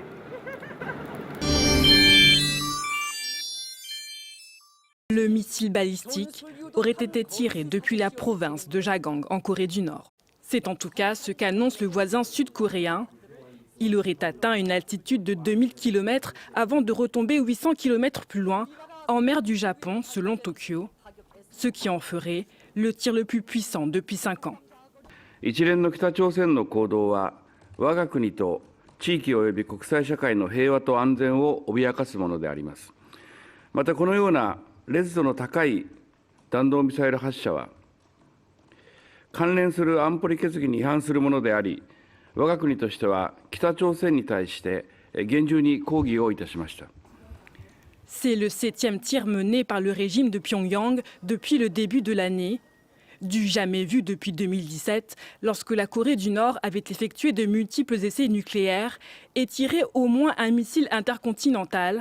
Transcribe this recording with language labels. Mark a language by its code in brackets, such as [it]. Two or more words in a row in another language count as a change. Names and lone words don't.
[fr] Le missile balistique aurait été tiré depuis la province de Jagang en Corée du Nord. C'est en tout cas ce qu'annonce le voisin sud-coréen. Il aurait atteint une altitude de 2000 km avant de retomber 800 km plus loin, en mer du Japon, selon Tokyo, ce qui en ferait le tir le plus puissant depuis 5 ans. [ja] 一連の北朝鮮の行動は我が国と地域及び国際社会の平和と安全を脅かすものであります。またこのような烈度の高い弾道ミサイル発射は関連する安保理決議に違反するものであり、我が国としては北朝鮮に対して厳重に抗議をいたしました。 [fr] C'est le 7e tir mené par le régime de Pyongyang depuis le début de l'année. Du jamais vu depuis 2017, lorsque la Corée du Nord avait effectué de multiples essais nucléaires et tiré au moins un missile intercontinental.